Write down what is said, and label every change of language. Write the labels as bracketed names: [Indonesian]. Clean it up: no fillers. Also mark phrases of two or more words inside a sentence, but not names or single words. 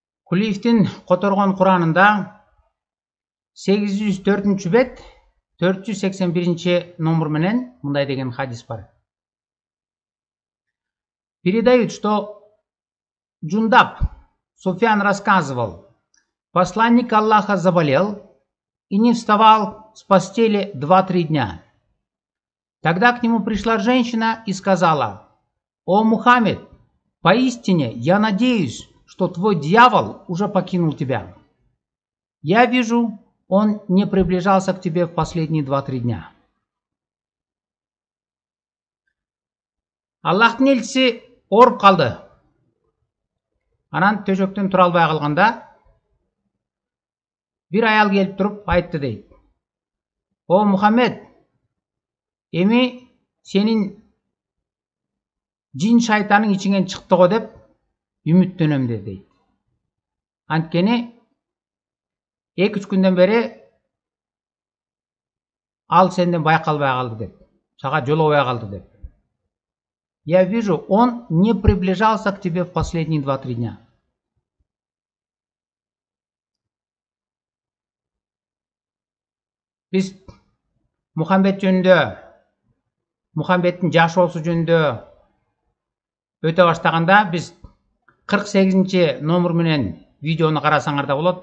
[Kyrgyz] Кулиевтин которгон Куранында 804 бет 481 номер менен мындай деген хадис бар. [Russian] Передают, что Джундаб Суфьян рассказывал, посланник Аллаха заболел и не вставал с постели 2-3 дня. Тогда к нему пришла женщина и сказала: «О Мухаммед, поистине я надеюсь, что твой дьявол уже покинул тебя. Я вижу, он не приближался к тебе в последние 2-3 дня». [Kyrgyz] Аллахтын элчиси ооруп калды. Анан төшөктөн тура албай калганда бир аял келип туруп айтты дейт: «О Мухаммед, эми сенин жин шайтаның ичиңен чыкты го деп үмүттөнөм дейт. Анткени 2-3 күндөн бери ал сенден байкалбай калды деп, сага жолобой калды деп. [Russian] Я вижу, он не приближался к тебе в последние 2-3 дня. [Kyrgyz] Биз Мухаммед жөнүндө, Мухаммедтин жашоосу жөнүндө өтө баштаганда биз 48 номер менен видеону карасаңар да болот.